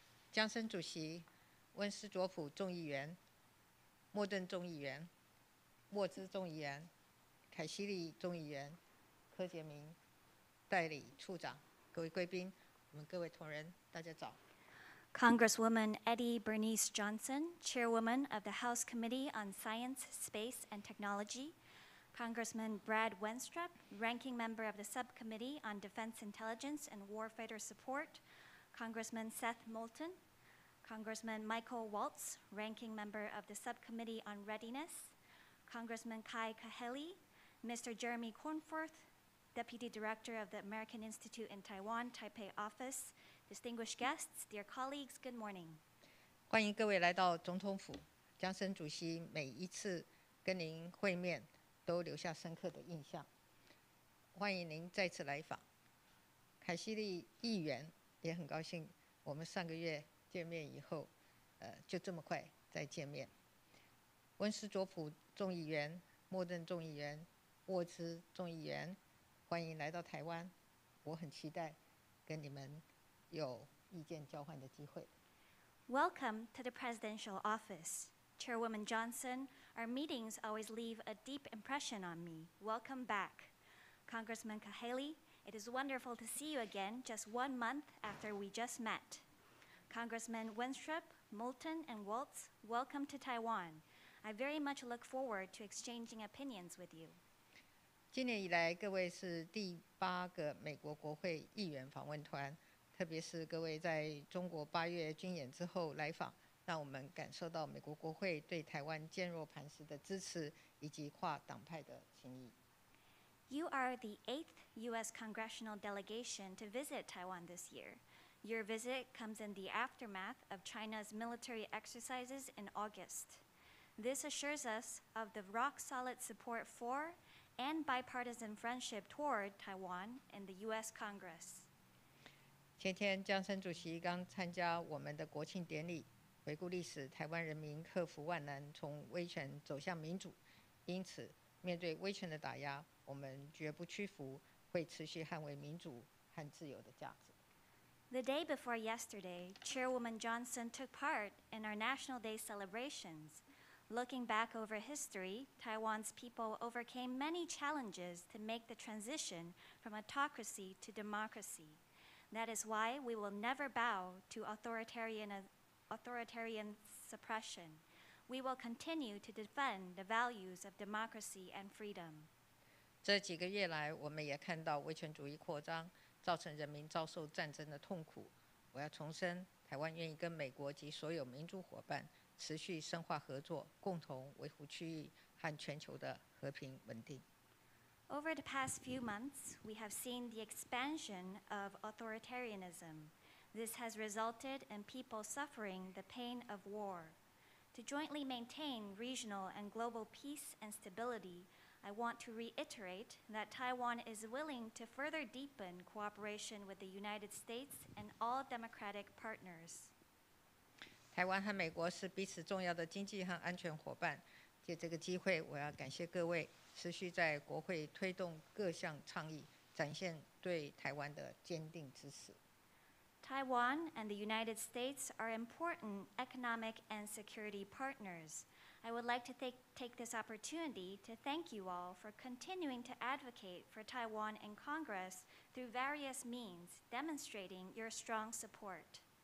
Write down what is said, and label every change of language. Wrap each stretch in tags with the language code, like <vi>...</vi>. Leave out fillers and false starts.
<zh>江森主席、温斯佐普众议员、莫顿众议员、沃兹众议员、凯西利众议员、柯杰明代理处长，各位贵宾，我们各位同仁，大家早。</zh> <en>Congresswoman Eddie Bernice Johnson, Chairwoman of the House Committee on Science, Space, and Technology, Congressman Brad Wenstrup, Ranking Member of the Subcommittee on Defense Intelligence and Warfighter Support, Congressman Seth Moulton, Congressman Michael Waltz, Ranking Member of the Subcommittee on Readiness, Congressman Kai Kahele, Mr. Jeremy Cornforth, Deputy Director of the American Institute in Taiwan, Taipei Office, distinguished guests, dear colleagues, good morning.</en> <zh>欢迎各位来到总统府。江森主席每一次跟您会面，都留下深刻的印象。欢迎您再次来访。凯西利议员也很高兴，我们上个月见面以后，就这么快再见面。温斯佐普众议员、莫顿众议员、沃兹众议员，欢迎来到台湾。我很期待跟你们有意见交换的机会。</zh> <en>Welcome to the presidential office. Chairwoman Johnson, our meetings always leave a deep impression on me. Welcome back. Congressman Kahele, it is wonderful to see you again just 1 month after we just met. Congressman Wenstrup, Moulton, and Waltz, welcome to Taiwan. I very much look forward to exchanging opinions with you.</en> <zh>今年以来，各位是第8个美国国会议员访问团，特别是各位在中国8月军演之后来访，让我们感受到美国国会对台湾坚若磐石的支持以及跨党派的情谊。</zh> <en>You are the 8th U.S. congressional delegation to visit Taiwan this year. Your visit comes in the aftermath of China's military exercises in August. This assures us of the rock-solid support for and bipartisan friendship toward Taiwan and the U.S. Congress.</en> <zh>前天，江森主席刚参加我们的国庆典礼，回顾历史，台湾人民克服万难，从威权走向民主。因此，面对威权的打压，我们绝不屈服，会持续捍卫民主和自由的价值。</zh> <en>The day before yesterday, Chairwoman Johnson took part in our National Day celebrations. Looking back over history, Taiwan's people overcame many challenges to make the transition from autocracy to democracy. That is why we will never bow to authoritarian suppression. We will continue to defend the values of democracy and freedom.</en> <zh>这几个月来，我们也看到威权主义扩张，造成人民遭受战争的痛苦。我要重申，台湾愿意跟美国及所有民主伙伴持续深化合作，共同维护区域和全球的和平稳定。</zh> <en>Over the past few months, we have seen the expansion of authoritarianism. This has resulted in people suffering the pain of war. To jointly maintain regional and global peace and stability, I want to reiterate that Taiwan is willing to further deepen cooperation with the United States and all democratic partners.</en> <zh>台湾和美国是彼此重要的经济和安全伙伴。借这个机会，我要感谢各位持续在国会推动各项倡议，展现对台湾的坚定支持。</zh> <en>Taiwan and the United States are important economic and security partners. I would like to take this opportunity to thank you all for continuing to advocate for Taiwan in Congress through various means, demonstrating your strong support.</en>